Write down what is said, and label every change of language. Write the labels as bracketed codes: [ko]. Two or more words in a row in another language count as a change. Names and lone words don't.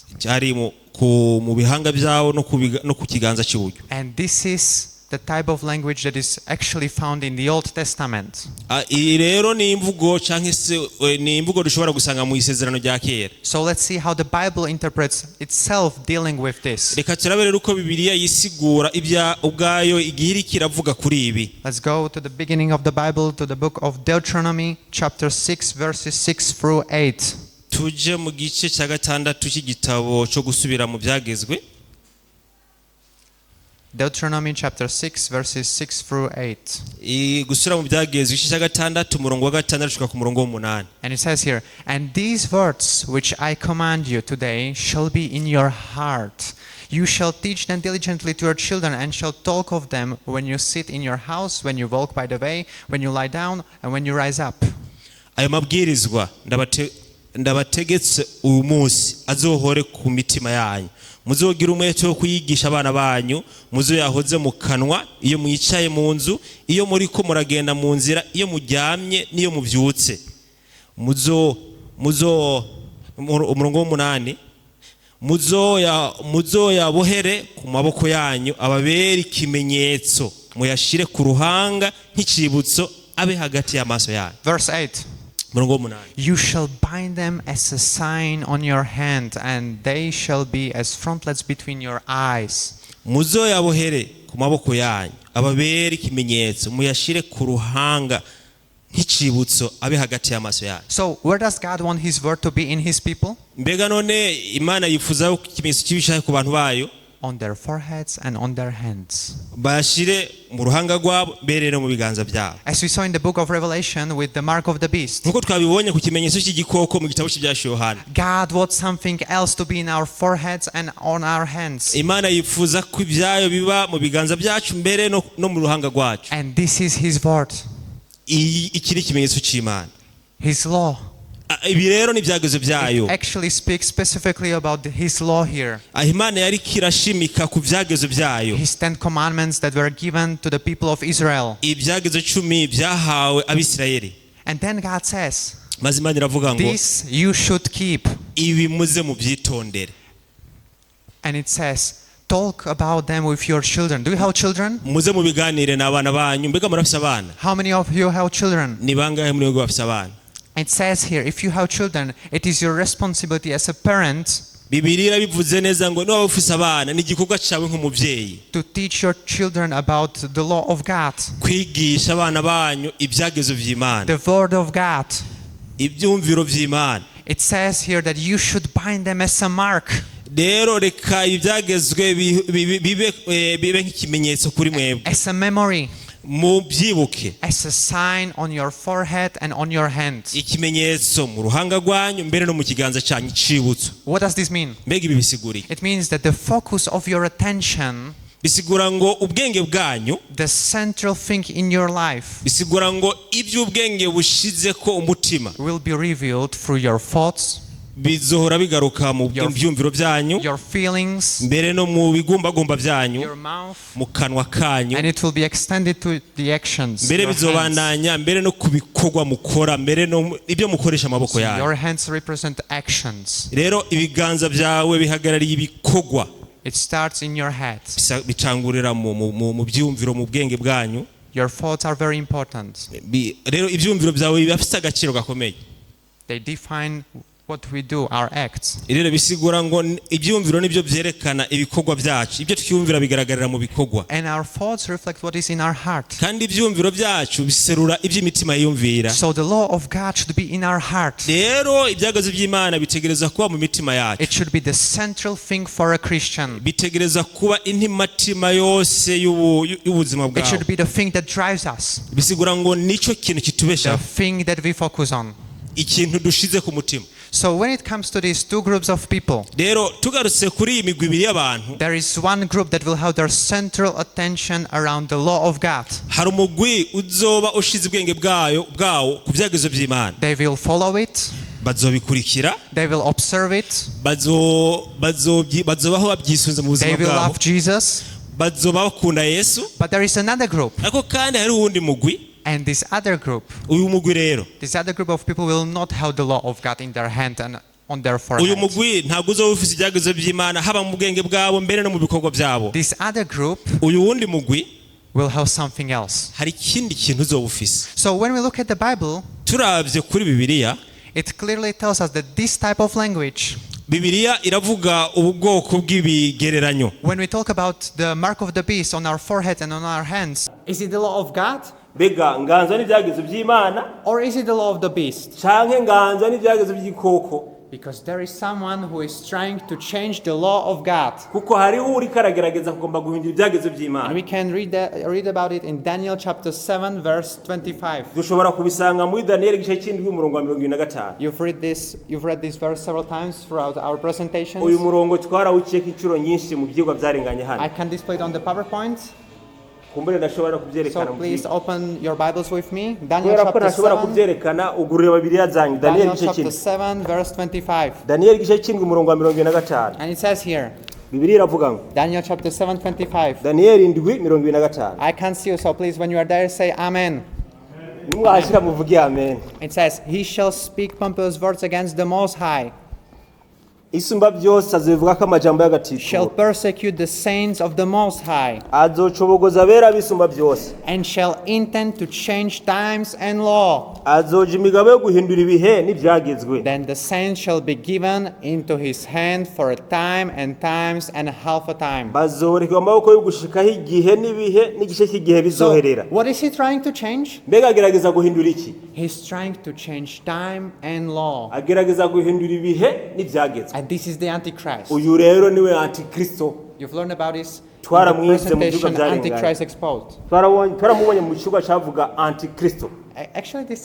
[rn] Cyari mu bihanga byabo no ku kiganza cy'iburyo. [en] And this is the type of language that is actually found in the Old Testament. [rn] Iyi rero ni imvugo cyangwa se ni imvugo dushobora gusanga mu isezerano rya kera. [en] So let's see how the Bible interprets itself dealing with this. [rn] Reka turabere uko Bibiliya yisigura ubwayo igihe kiravuga kuri ibi. [en] Let's go to the beginning of the Bible, to the book of Deuteronomy chapter 6 verses 6 through 8. [rn] Tuje mu gice cya gatandatu cy'igitabo cyo gusubira mu byagezwe. [en] Deuteronomy chapter 6 verses 6 through 8. [rn] Gusubira mu byagezwe igice cya gatandatu umurongo wa gatandatu ushika ku murongo w'8. [en] And it says here, and these words which I command you today shall be in your heart. You shall teach them diligently to your children, and shall talk of them when you sit in your house, when you walk by the way, when you lie down, and when you rise up. [rn] Ayo mabwirizwa ndabategetse uyu munsi azohore ku mitima yanyu. Muzogira umwete wo kuyigisha abana banyu, muzoyahoze mu kanwa iyo mwicaye mu nzu, iyo muri ko muragenda mu nzira, iyo muryamye n'iyo mubyutse. Umurongo w'8, muzoyabohere ku maboko yanyu, ababere ikimenyetso, muyashire ku ruhanga nk'icibutso, abe hagati y'amaso yanyu. [en] Verse 8. You shall bind them as a sign on your hand, and they shall be as frontlets between your eyes. [rn] Muzoyabohere ku maboko yanyu, ababere ikimenyetso, muyashire ku ruhanga nk'icibutso, abe hagati y'amaso yanyu. [en] So where does God want his word to be in his people? [rn] Mbega none Imana yifuza ikimenyetso cy'ibishaka ku bantu bayo? [en] On their foreheads and on their hands. [rn] Bashire mu ruhanga rwabo, berere mu biganza byabo. [en] As we saw in the book of Revelation with the mark of the beast. [rn] Nkuko twabibonye ku kimenyetso cy'igikoko mu gitabo cy'Ibyashiwe Yohana. [en] God wants something else to be in our foreheads and on our hands. [rn] Imana yifuza ko ibyayo biba mu biganza byacu mbere no mu ruhanga rwacu. [en] And this is his word. [rn] Iki ni ikimenyetso cy'Imana. [en] His law. [rn] Ibi rero ni ibyagezo byayo. [en] It actually speaks specifically about his law here. [rn] Imana yari kirashimika ku byagezo byayo. [en] His 10 commandments that were given to the people of Israel. [rn] Ibyagezo 10 byahawe Abisirayeli. [en] And then God says, [rn] maze Imana iravuga ngo [en] this you should keep. [rn] Ibi muze mu byitondere. [en] And it says, talk about them with your children. Do you have children? [rn] Muze mu biganire n'abana banyu. Mbega murafise abana? [en] How many of you have children? [rn] Ni bangahe muri mwe bafise abana? [en] It says here, if you have children, it is your responsibility as a parent [rn] Bibiliya bivuze neza ngo niba ufise abana ni igikorwa cyawe nk'umubyeyi [en] to teach your children about the law of God, [rn] kwigisha abana banyu ibyagezo by'Imana, [en] the word of God. [rn] ibyumviro by'Imana. [en] It says here that you should bind them as a mark. [rn] Rero reka ibyagezwe bibe nk'ikimenyetso kuri mwebwe, [en] As a memory. [rn] mubyibuke, [en] As a sign on your forehead and on your hand. [rn] ikimenyetso mu ruhanga rwanyu mbere no mu kiganza cyanyu cyibutso. [en] What does this mean? [rn] Mbega ibi bisigura iki? [en] It means that the focus of your attention, [rn] Bisigura ngo ubwenge bwanyu, [en] the central thing in your life, [rn] bisigura ngo iby'ubwenge bushize ko umutima [en] will be revealed through your thoughts, [rn] bizohora bigaruka mu byumviro byanyu, [en] your feelings, [rn] mbere no mu bigumbagumba byanyu, [en] your mouth, [rn] mu kanwa kanyu, [en] and it will be extended to the actions. [rn] mbere [en] Your hands. [rn] bizobandanya mbere no kubikorwa mukora, mbere no ibyo mukoresha amaboko yanyu. [en] Your hands represent actions. [rn] Rero ibiganza byawe bihagarariye ibikorwa. [en] It starts in your head. [rn] Bicangurira mu byumviro, mu bwenge bwanyu. [en] Your thoughts are very important. [rn] Rero ibyumviro byawe bifite agaciro gakomeye. [en] They define what we do, our acts. [rn] Rero bisigura ngo ibyumviro nibyo byerekana ibikorwa byacu, ibyo twumvira bigaragarira mu bikorwa. [en] And our thoughts reflect what is in our heart. [rn] Kandi ibyumviro byacu biserura iby'imitima yumvira. [en] So the law of God should be in our heart. [rn] Rero ibyagazo by'Imana bitegereza kuba mu mitima yacu. [en] It should be the central thing for a Christian. [rn] Bitegereza kuba intimatima yose y'ubuzima [en] It [rn] bwawe. [en] should be the thing that drives us. [rn] Bisigura ngo nico kintu [en] The [rn] kitubesha, [en] thing that we focus on. [rn] ikintu dushize ku mutima. [en] So when it comes to these two groups of people, [rn] rero tugarutse kuri iyi migwi ibiri y'abantu, [en] there is one group that will have their central attention around the law of God. [rn] hari umugwi uzoba ushize ubwenge bwawo ku byagezo by'Imana. [en] They will follow it, [rn] bazobikurikira, [en] they will observe it, [rn] bazobaho babyisunze mu [en] they [rn] buzima [en] will [rn] bwabo, [en] love Jesus. [rn] bazoba bakunda Yesu. [en] But there is another group, [rn] ariko kandi hari uwundi mugwi, [en] and this other group, [rn] uyu mugwi rero, [en] this other group of people will not have the law of God in their hand and on their [rn] uyu [en] forehead. [rn] mugwi ntabwo uzoba ufite ibyagezo by'Imana haba mu bwenge bwabo mbere no mu bikorwa byabo. [en] This other group [rn] uyu wundi mugwi [en] will have something else. [rn] hari ikindi kintu uzoba ufise. [en] So when we look at the Bible, [rn] turavye kuri Bibiliya, [en] it clearly tells us that this type of language, [rn] Bibiliya iravuga ubwoko bw'ibigereranyo. [en] when we talk about the mark of the beast on our forehead and on our hands, is it the law of God [rn] Mbega nganzwa n'ibyagezo by'Imana [en] or is it the law of the beast? [rn] canke nganzwa n'ibyagezo by'igikoko? [en] Because there is someone who is trying to change the law of God. [rn] kuko hariho uri karagerageza kugomba guhindura ibyagezo [en] And [rn] by'Imana. [en] we can read about it in Daniel chapter 7 verse 25. [rn] dushobora kubisanga muri Daniel igice cy'indwi umurongo wa 25. [en] You've read this verse several times throughout our [rn] uyu [en] presentations. [rn] murongo twarawuciyeko inshuro nyinshi mu byigwa byarenganye hano. [en] I can display it on the PowerPoint. [rn] kumbure ndashobora [en] So [rn] kubyerekana mu [en] please [rn] byigwa. [en] open your Bibles with me. Daniel [rn] kubera ko [en] chapter [rn] ntashobora [en] 7. [rn] kubyerekana ugurira Bibiliya zanyu. [en] Daniel [rn] Daniel igice [en] chapter [rn] cy'indwi. [en] 7 verse 25. [rn] Daniel igice cy'indwi umurongo wa 25. [en] And it says here, [rn] Bibiliya iravuga ngo [en] Daniel chapter 7 25. [rn] Daniel indwi 25. [en] I can't see you, so please when you are there say amen. [rn] nimwahashyira muvuge amen. [en] It says, he shall speak pompous words against the Most High, [rn] isumba byose azivuga ko amajambo [en] shall [rn] y'agaciro, [en] persecute the saints of the Most High, [rn] azocobogoza abera bisumba byose, [en] and shall intend to change times and law. [rn] azoja imigabo yo guhindura ibihe n'ibyagezwe. [en] Then the saints shall be given into his hand for a time and times and half a time. [rn] bazoreka amaboko yo gushikaho igihe n'ibihe n'igice cy'igihe [en] So, [rn] bizoherera. [en] what is he trying to change? [rn] mbega agerageza guhindura iki? [en] He's trying to change time and law. [rn] agerageza guhindura ibihe n'ibyagezwe. [en] And this is the Antichrist. [rn] uyu rero niwe antikristo. [en] You've learned about this in the [rn] Twaramwise mu byigwa [en] presentation [rn] byarenganye. [en] Antichrist Exposed. [rn] twaramubonye mu kigo cyavuga antikristo [en] Actually, this is